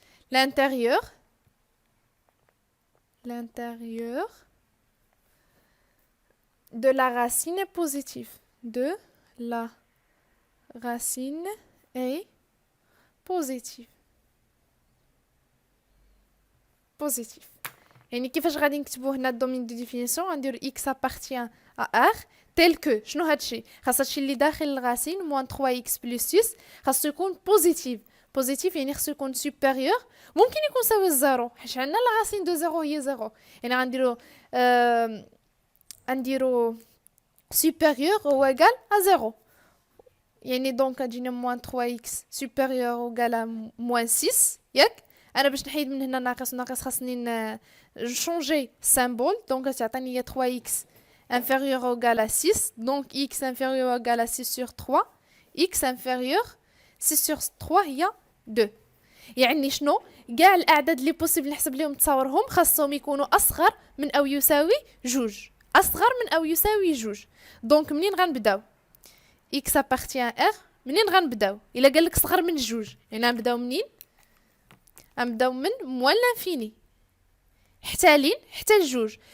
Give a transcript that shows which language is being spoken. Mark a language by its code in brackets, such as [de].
[fr] l'intérieur de la racine est positif, de la racine est positif. [ar] يعني كيفاش غادي نكتبوا هنا الدومين دو ديفينيسيون؟ غنديروا [fr] x appartient à r tel que [ar] شنو هادشي؟ خاص هادشي اللي داخل الغاسين موان 3x بلس 6 خاصو يكون بوزيتيف يعني خاصو يكون سوبيريور، ممكن يكون ساوي الزيرو حيت عندنا الغاسين دو زيرو هي زيرو، يعني غنديرو [fr] supérieur ou égal à 0. [ar] يعني دونك غتجينا [fr] موان 3x supérieur ou égal à moins 6 ياك. [ar] انا باش نحيد من هنا ناقص خاصني نشونجي سامبول، [fr] دونك تعطيني هي 3x inférieur ou égal à 6، donc x inférieur ou égal à 6 sur 3، x inférieur 6 sur 3 هي 2. [ar] يعني شنو؟ كاع الاعداد اللي بوسيبل نحسب لهم تصاورهم خاصهم يكونوا اصغر من او يساوي جوج، دونك منين غنبداو؟ [fr] x appartient à r، [ar] منين غنبداو؟ الا قال لك صغر من جوج يعني غنبداو منين؟ غنبداو من موان لانفيني حتى الجوج.